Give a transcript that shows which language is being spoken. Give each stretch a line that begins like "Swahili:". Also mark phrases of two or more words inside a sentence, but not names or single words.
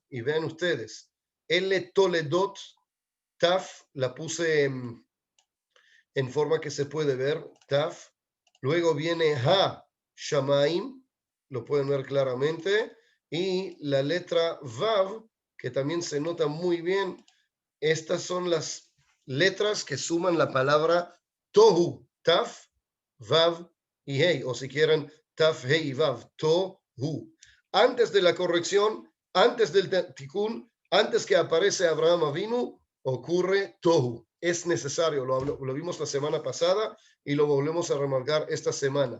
Spanish: Y vean ustedes, el toledot, taf, la puse en forma que se puede ver, taf. Luego viene ha, shamaim, lo pueden ver claramente. Y la letra vav, que también se nota muy bien. Estas son las letras que suman la palabra tohu, taf, vav y hey, o si quieren, taf, hey y vav, tohu. Antes de la corrección, antes del tikkun, antes que aparece Abraham Avinu, ocurre tohu. Es necesario, lo vimos la semana pasada y lo volvemos a remarcar esta semana.